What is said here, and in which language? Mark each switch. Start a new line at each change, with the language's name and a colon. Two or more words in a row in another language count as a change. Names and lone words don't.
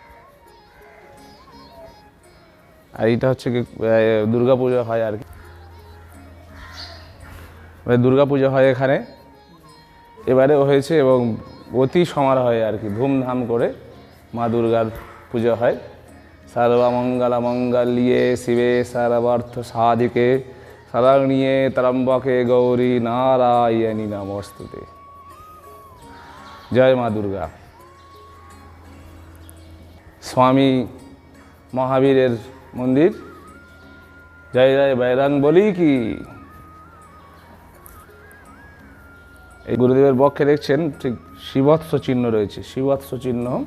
Bangla: আর এইটা হচ্ছে কি দুর্গাপুজো হয় আর কি, দুর্গাপুজো হয় এখানে। এবারেও হয়েছে এবং অতি সমারোহে আর কি, ধুমধাম করে মা দুর্গার পুজো হয়।
Sanskrit: সর্বমঙ্গল মঙ্গল্যে শিবে সর্বার্থ সাধিকে শরণ্যে ত্র্যম্বকে গৌরী নারায়ণী নমস্তুতে।
Bangla: জয় মা দুর্গা। স্বামী মহাবীরের মন্দির। জয় জয় বৈরাং বলি কি। এই গুরুদেবের বক্ষে দেখছেন ঠিক শিবৎস চিহ্ন রয়েছে, শিবৎস চিহ্ন।